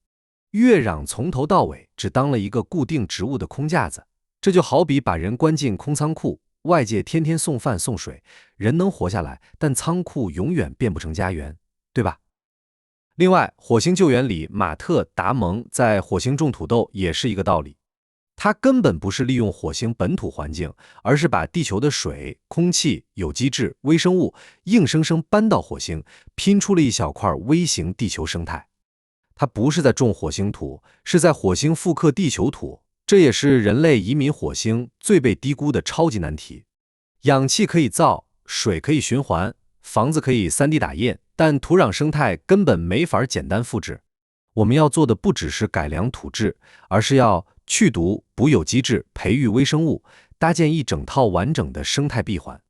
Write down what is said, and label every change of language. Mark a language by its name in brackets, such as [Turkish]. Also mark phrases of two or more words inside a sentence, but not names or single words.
[Chinese] 月壤從頭到尾只當了一個固定植物的空架子，這就好比把人關進空倉庫，外界天天送飯送水，人能活下來，但倉庫永遠變不成家園，對吧？另外，火星救援裡馬特·達蒙在火星種土豆也是一個道理。他根本不是利用火星本土環境，而是把地球的水、空气、有机质、微生物硬生生搬到火星，拼出了一小塊微型地球生態。他不是在種火星土，是在火星復刻地球土，這也是人類移民火星最被低估的超級難題。氧氣可以造，水可以循環，房子可以 3D 打印，但土壤生態根本沒法簡單複製。我們要做的不只是改良土質，而是要去毒、補有機質、培育微生物，搭建一整套完整的生態閉環。